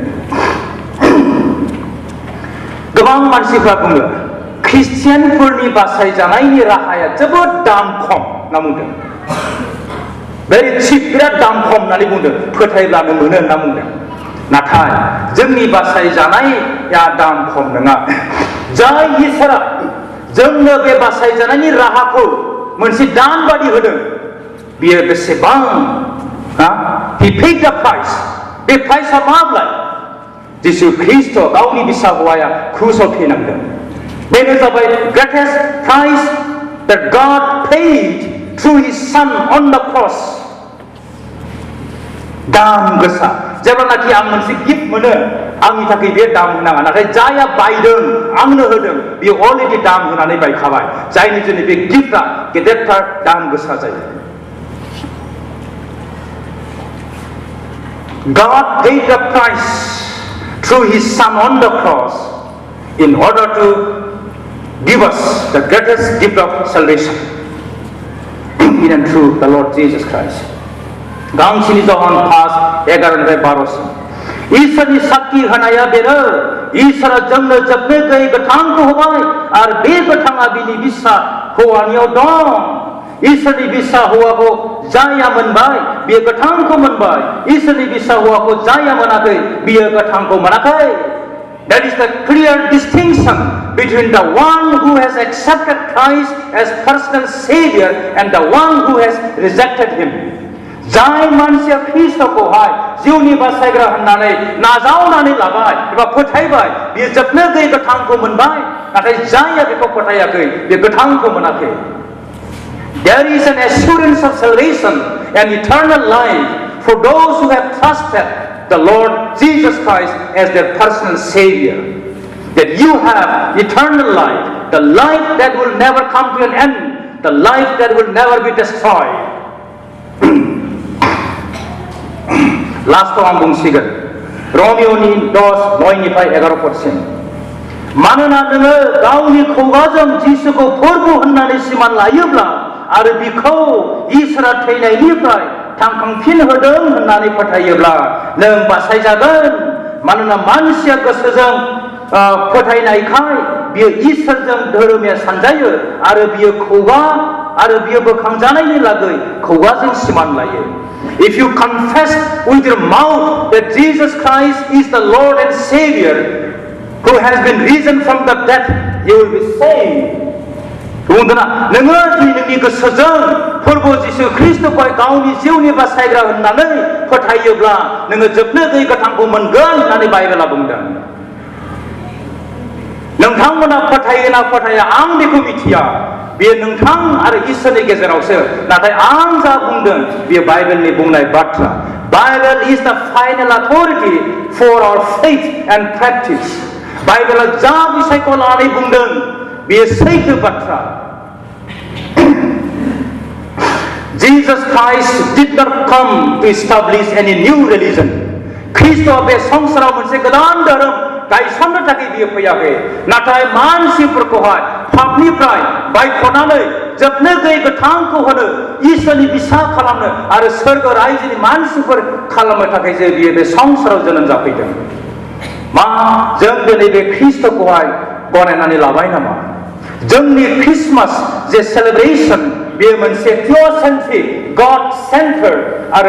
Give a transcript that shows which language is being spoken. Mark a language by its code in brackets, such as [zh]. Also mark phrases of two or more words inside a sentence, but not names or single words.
[brx] गोबां मानसिफ्रा बुङो ख्रिस्टियानफोरनि बासायजानायनि राहाया जोबोद दाम खम होनना बुंदों भेरि चिप बिराद दाम खम होननानै बुंदों फोथायब्लानो मोनो होनना बुंदों नाथाय जोंनि बासायजानाया दाम खम नङा जाय इसोरा जोंनो बे बासायजानायनि राहाखौ मोनसे दान बादि होदों बियो बेसेबां [en] He paid the price [brx] बे प्राइसआ माब्लाय जिसु ख्रिस्ट गावनि बिसा हौवाया क्रुसाव थैनांदों बेनो जाबाय [en] greatest price that God paid through His Son on the cross [brx] दाम गोसा जेब्लानाखि आं मोनसे गिफ्ट मोनो आंनि थाखाय बे दाम होनाङा नाथाय जायहा बायदों आंनो होदों बियो अलरेडि दाम होनानै बायखाबाय जायनि जुनै बे गिफ्टआ गेदेरथार दाम गोसा जायो [en] God paid the price through His Son on the cross in order to give us the greatest gift of salvation in and through the Lord Jesus Christ. [brx] गांसेनि जहन 5:11-12 इसोरनि साखि होनाया बेनो इसोरा जोंनो जोबनो गैयै गोथांखौ होबाय आरो बे गोथाङा बिनि बिसा हौवानियाव दं इसोरनि बिसा हौवाखौ जायहा मोनबाय बियो गोथांखौ मोनबाय इसोरनि बिसा हौवाखौ जायहा मोनाखै बियो गोथांखौ मोनाखै [en] That is the clear distinction between the one who has accepted Christ as personal Savior and the one who has rejected Him. [brx] जाय मानसिया ख्रिस्टखौहाय जिउनि बासायग्रा होननानै नाजावनानै लाबाय एबा फोथायबाय बियो जोबनो गैयै गोथांखौ मोनबाय नाथाय जायहा बेखौ फोथायाखै बे गोथांखौ मोनाखै [en] There is an assurance of salvation and eternal life for those who have trusted the Lord Jesus Christ as their personal Savior. That you have eternal life, the life that will never come to an end, the life that will never be destroyed. Last one [brx] बुंसिगोन रोमियोनि 10:9-11 मानोना नोङो गावनि खुगाजों जिसुखौ फोरबो होननानै सिमान लायोब्ला आरो बिखौ इसोरा थैनायनिफ्राय थांखांफिन होदों होननानै फोथायोब्ला नों बासायजागोन मानोना मानसिया गोसोजों फोथायनायखाय बियो इसोरजों धोरोमिया सानजायो आरो बियो बोखांजानायनि लागै खुगाजों सिमान लायो [en] If you confess with your mouth that Jesus Christ is the Lord and Savior who has been risen from the dead, you will be saved. [brx] बुंदोंना नोङो जुदि नोंनि गोसोजों फोरबो जिसु ख्रिस्टखौ गावनि जिउनि बासायग्रा होननानै फोथायोब्ला नोङो जोबनो गैयै गोथांखौ मोनगोन होननानै बाइबेला बुंदों नोंथांमोना फोथायो ना फोथाया आं बेखौ मिथिया बेयो नोंथां आरो इसोरनि गेजेरावसो नाथाय आं जा बुंदों बेयो बाइबेलनि बुंनाय बाथ्रा [en] Bible is the final authority for our faith and practice [brx] बाइबेला जा बिषयखौ लानानै बुंदों बेयो सैथो बाथ्रा [en] Jesus Christ did not come to establish any new religion [brx] ख्रिस्टआ बे संसाराव मोनसे गोदान धोरोम गायसननो थाखाय बियो फैयाखै नाथाय मानसिफोरखौहाय पापनिफ्राय बायख'नानै जोबनो गैयै गोथांखौ होनो इसोरनि बिसा खालामनो आरो सोरगो रायजोनि मानसिफोर खालामनो थाखाय जे बियो बे संसाराव जोनोम जाफैदों मा जों दिनै बे ख्रिस्टखौहाय गनायनानै लाबाय नामा जोंनि क्रिसमास जे सेलिब्रेशन बेयो मोनसे [en] theocentric God centered [brx] आरो